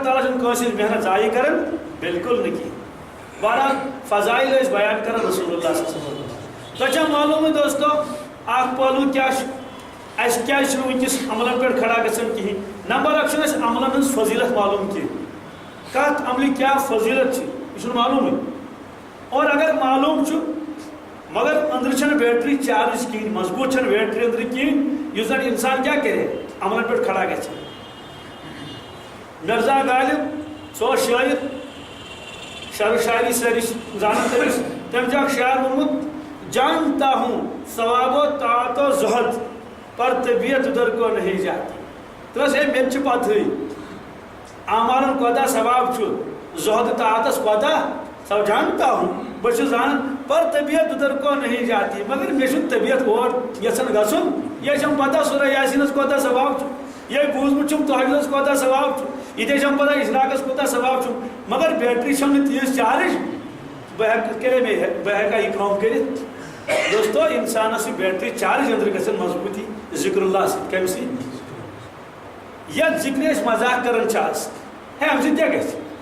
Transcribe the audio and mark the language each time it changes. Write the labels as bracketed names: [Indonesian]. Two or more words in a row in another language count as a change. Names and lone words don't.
[Kashmiri] تعالیٰ چھُنہٕ کٲنٛسہِ ہٕنٛز محنت ضایع کران بالکل نہٕ کینٛہہ بہرحال فضائل ٲسۍ بیان کران رسول اللہ [Arabic] صلی اللہ علیہ وسلم [Kashmiri] تۄہہِ چھا معلوٗمٕے دوستو اکھ پہلوٗ کیٛاہ چھُ اَسہِ کیٛازِ چھُنہٕ وٕنکیٚس عملن پٮ۪ٹھ کھڑا گژھان کِہیٖنۍ نمبر اکھ چھُنہٕ اَسہِ عملن ہٕنٛز فضیٖلت معلوٗم کینٛہہ کتھ عملہِ کیٛاہ فضیٖلت چھِ یہِ چھُنہٕ معلوٗمٕے اور اگر معلوٗم چھُ مگر أنٛدرٕ چھنہٕ بیٹری چارٕج کِہیٖنۍ مضبوٗط چھنہٕ بیٹری أنٛدرٕ کِہیٖنۍ یُس زن انسان کیٛاہ کرِ عملن پٮ۪ٹھ کھڑا گژھِ مرزا غالب سُہ اوس شٲعر شعر و شاعری سٲری زانان تٔمِس تٔمۍ چھُ اکھ شعر ووٚنمُت [Urdu] جانتا ہوں ثواب و طاعت و زہد پر طبیعت ادھر کو نہیں جاتی [Kashmiri] دوٚپُس ہے مےٚ تہِ چھِ پتہٕے اعمالن کوتاہ ثواب چھُ زہد طاعتس کوتاہ [Urdu] سب جانتا ہوں [Kashmiri] بہٕ چھُس زانان [Urdu] پر طبیعت ادھر کو نہیں [Kashmiri] جاتی مگر مےٚ چھُنہٕ طبیعت اور یژھان گژھُن یہِ چھم پتہ سورہ یاسیٖنس کوتاہ ثواب چھُ یہ بوٗزمُت چھُم تحجُدس کوتاہ ثواب چھُ یہِ چھم پتہ اِشراقس کوتاہ ثواب چھُ مگر بیٹری چھم نہٕ تیٖژ چارٕج بہٕ ہٮ۪کہٕ کٔرے بہٕ ہٮ۪کا یہِ کٲم کٔرِتھ دوستو انسانس چھِ بیٹری چارٕج أنٛدرٕ گژھان مضبوٗطی ذکر اللہ سۭتۍ کمہِ سۭتۍ یتھ ذکرِ أسۍ مزاق کران چھِ آز ہے اَمہِ سۭتۍ کیٛاہ گژھِ